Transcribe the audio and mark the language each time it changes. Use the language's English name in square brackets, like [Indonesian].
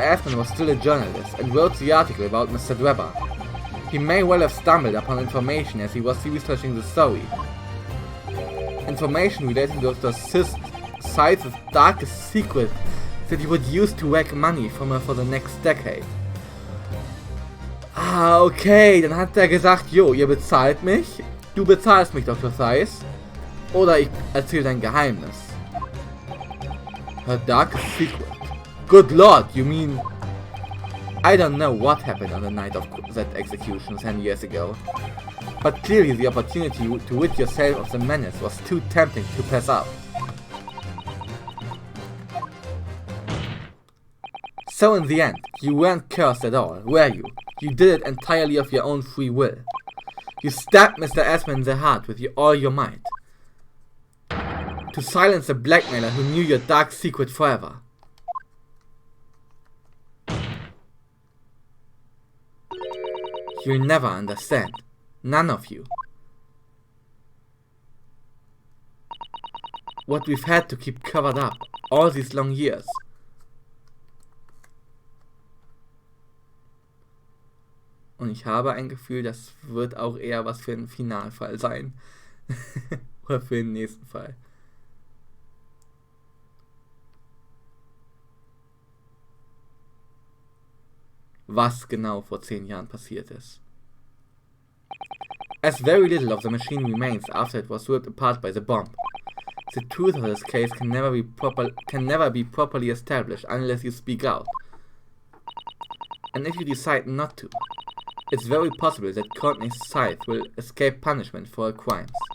[English] Asman was still a journalist and wrote the article about Mr. Drebber, he may well have stumbled upon information as he was researching the story. Information relating to Dr. Scythe's darkest secret that he would use to rack money from her for the next decade. [German] Ah, okay, dann hat er gesagt, jo, ihr bezahlt mich, du bezahlst mich, Dr. Scythe, oder ich erzähle dein Geheimnis. [English] Her darkest secret. Good lord, you mean... I don't know what happened on the night of that execution 10 years ago, but clearly the opportunity to rid yourself of the menace was too tempting to pass up. So in the end, you weren't cursed at all, were you? You did it entirely of your own free will. You stabbed Mr. Asman in the heart with all your might. To silence a blackmailer who knew your dark secret forever. You'll never understand. None of you. What we've had to keep covered up all these long years. [German] Und ich habe ein Gefühl, das wird auch eher was für einen Finalfall sein. Oder für den nächsten Fall. Was genau vor 10 Jahren passiert ist. [English] As very little of the machine remains after it was ripped apart by the bomb, the truth of this case can never be properly established unless you speak out. And if you decide not to, it's very possible that Courtney Scythe will escape punishment for her crimes.